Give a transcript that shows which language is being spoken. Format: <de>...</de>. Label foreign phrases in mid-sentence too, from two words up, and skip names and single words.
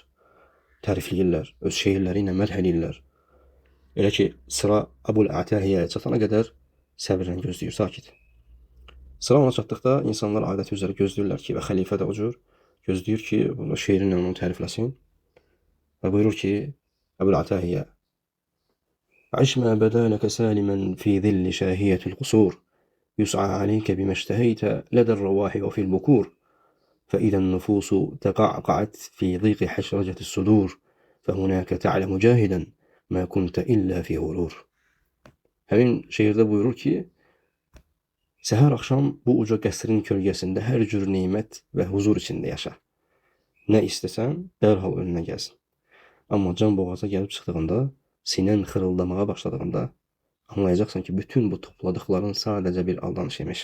<az>Tərifləyirlər, öz şeirləri ilə mədh eləyirlər. Elə ki, sıra Əbul Atahiyyəyə çatana qədər səbirlə gözləyir, sakit. Sıra ona çatdıqda insanlar adəti üzrə gözləyirlər ki, və xəlifə də o cür gözləyir ki, bunu şeirinlə onu tərifləsin. Və buyurur ki,</az> <ar>Əbul Atahiyyə: "عش ما بدا لك سالما في ظل شاهقة القصور، يسعى عليك بما اشتهيت لدى الرواح وفي البكور. فإذا النفوس تقعقعت في ضيق حشرجة الصدور فهناك تعلم جاهدا ما كنت إلا في غرور."</ar> <az>Həmin şeirdə buyurur ki, səhər axşam bu uca qəsrin kölgəsində hər cür nemət və huzur içində yaşa. Nə istəsən, dərhal önünə gəlsin. Amma can boğaza gəlib çıxdığında, sinən xırıldamağa başladığında anlayacaqsan ki, bütün bu topladıqların sadəcə bir aldanış imiş.</az>